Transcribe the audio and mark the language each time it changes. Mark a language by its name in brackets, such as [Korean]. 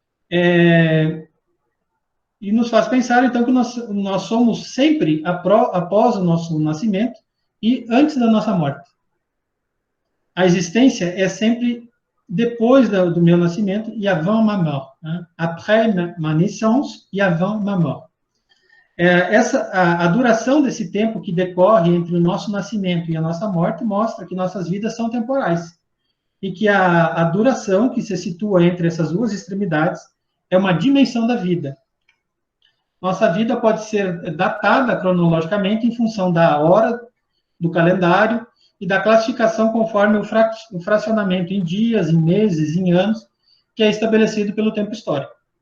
[Portuguese] E nos faz pensar, então, que nós somos sempre após o nosso nascimento e antes da nossa morte. A existência é sempre depois do meu nascimento e [French] avant ma mort. [Portuguese] Né? [French] Après ma naissance e avant ma mort. [Portuguese] A duração desse tempo que decorre entre o nosso nascimento e a nossa morte mostra que nossas vidas são temporais. E que a duração que se situa entre essas duas extremidades é uma dimensão da vida. Nossa vida pode ser datada cronologicamente em função da hora, do calendário e da classificação conforme o fracionamento em dias, em meses, em anos, que é estabelecido pelo tempo histórico.